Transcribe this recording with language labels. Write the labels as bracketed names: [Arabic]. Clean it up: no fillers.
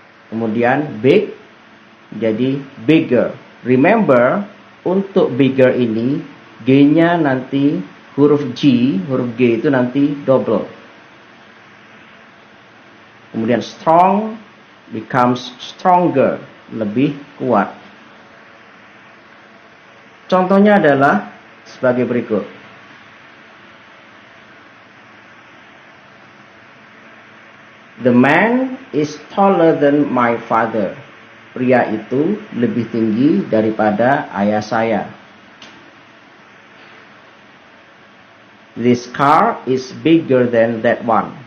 [Indonesian] Kemudian big menjadi bigger. [English] Remember, [Indonesian] untuk bigger ini G-nya nanti huruf G, huruf G itu nanti double. Kemudian [English] strong becomes stronger, [Indonesian] lebih kuat. Contohnya adalah sebagai berikut. [English] The man is taller than my father. [Indonesian] Pria itu lebih tinggi daripada ayah saya. [English] This car is bigger than that one.